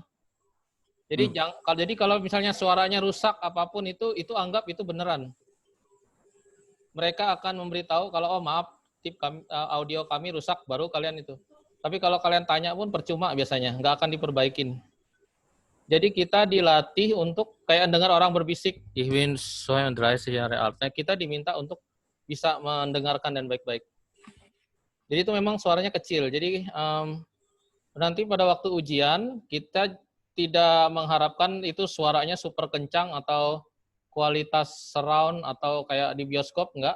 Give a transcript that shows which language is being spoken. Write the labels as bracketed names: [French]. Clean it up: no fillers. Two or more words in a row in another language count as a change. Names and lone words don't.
[Indonesian] Jadi kalau misalnya suaranya rusak apapun itu anggap itu beneran. Mereka akan memberitahu kalau oh maaf audio kami rusak baru kalian itu. Tapi kalau kalian tanya pun percuma biasanya, nggak akan diperbaikin. Jadi kita dilatih untuk kayak dengar orang berbisik, [German] ich bin 32 Jahre alt. [Indonesian] Nah, kita diminta untuk bisa mendengarkan dan baik-baik. Jadi itu memang suaranya kecil. Jadi nanti pada waktu ujian kita tidak mengharapkan itu suaranya super kencang atau kualitas surround atau kayak di bioskop, enggak.